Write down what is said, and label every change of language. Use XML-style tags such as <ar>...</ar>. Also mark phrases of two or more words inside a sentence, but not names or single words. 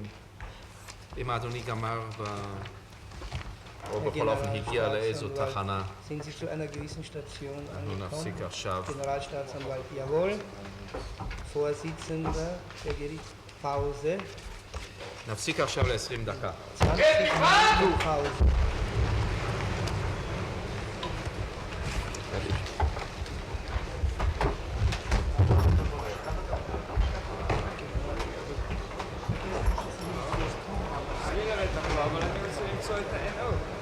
<he>אם אדוני גמר או בכל אופן הגיע לאיזו תחנה.</he> <de>Sind Sie zu einer gewissen Station</de> <he>אנחנו נפסיק עכשיו.</he> <de>Generalstaatsanwalt, jawohl. Vorsitzender der Gerichtspause.</de> <he>נפסיק עכשיו ל-20 דקה.</he> <de>20 Minuten Pause.</de> <he>אבל אני רוצה למצוא את ה-NO.</he>